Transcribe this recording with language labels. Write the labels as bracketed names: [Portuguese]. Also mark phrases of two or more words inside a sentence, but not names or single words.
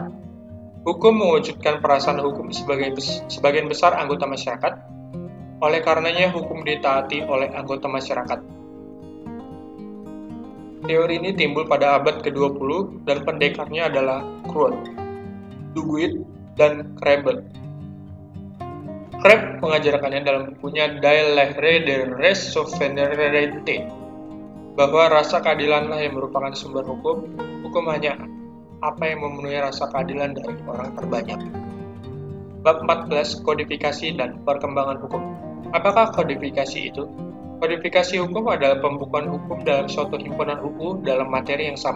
[Indonesian] Hukum mewujudkan perasaan hukum sebagian besar anggota masyarakat, oleh karenanya hukum ditaati oleh anggota masyarakat. Teori ini timbul pada abad ke-20 dan pendekarnya adalah Creux, Duguid, dan Krebel. Krebs mengajarkannya dalam bukunya [French] De l'Ère de res souveraineté, [Indonesian] bahwa rasa keadilanlah yang merupakan sumber hukum. Hukum hanya apa yang memenuhi rasa keadilan dari orang terbanyak. Bab 14, kodifikasi dan perkembangan hukum. Apakah kodifikasi itu? Kodifikasi hukum adalah pembukuan hukum dalam suatu himpunan hukum dalam materi yang sama.